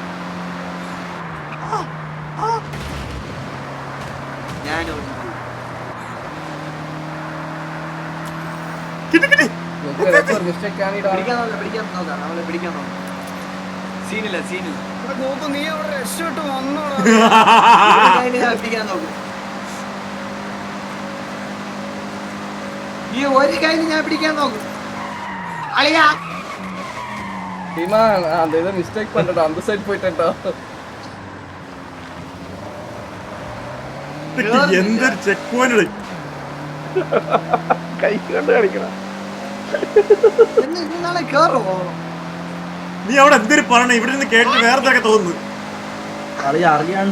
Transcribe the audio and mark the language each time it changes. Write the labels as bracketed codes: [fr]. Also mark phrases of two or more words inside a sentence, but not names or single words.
[ml] പിടിക്കാൻ നോക്കാം. സീനില്ല. നീ അവിടെ രക്ഷപ്പെട്ട് വന്നോടാ. പിടിക്കാൻ നോക്കും. ഈ ഒരു കയ്യിൽ ഞാൻ പിടിക്കാൻ നോക്കും. അളിയാ [ta] டீமா அந்த இதை மிஸ்டேக் பண்ணிட்டோம் அந்த சைடு போயிட்டேன்டா [ml] എന്തൊരു [en] check point [ml] കൈ കൊണ്ട് കളിക്കണം. നാളെ കേറുമോ? നീ അവിടെ എന്തൊരു പറയണ ഇവിടെ നിന്ന് കേട്ടിട്ട് വേറെ എന്തൊക്കെ തോന്നുന്നു. കളി അറിയാണ്ട്